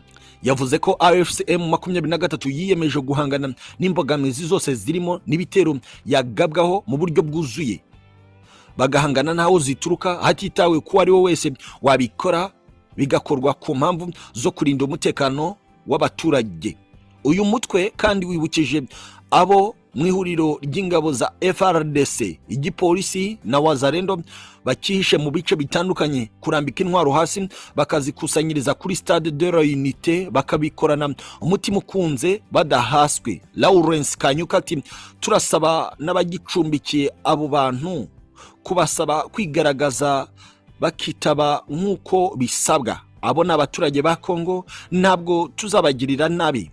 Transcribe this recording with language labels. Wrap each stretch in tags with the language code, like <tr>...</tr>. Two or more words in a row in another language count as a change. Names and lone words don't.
<rw>Yavuze ko AFC M23 yiyemeje guhangana n'imbogamizi zose zirimo n'ibitero yagabwaho mu buryo bwuzuye, bagahangana naho zituruka hatitawe ko ari wo wese wabikora, bigakorwa ku mpamvu zo kurinda umutekano w'abaturage. Uyu mutwe kandi wibukije abo mu ihuriro ry'ingabo za FRDC, igipolisi na Wazalendo bakihishe mu bice bitandukanye kurambika intwaro hasi bakazikusanyiriza kuri Stade de la Unité, bakabikorana umutima ukunze badahaswe. Lawrence Kanyuka ati turasaba n'abagicumbikiye abo bantu kubasaba kwigaragaza bakitaba nk'uko bisabwa. Abo n'abaturage ba Kongo, ntabwo tuzabagirira nabi.</rw>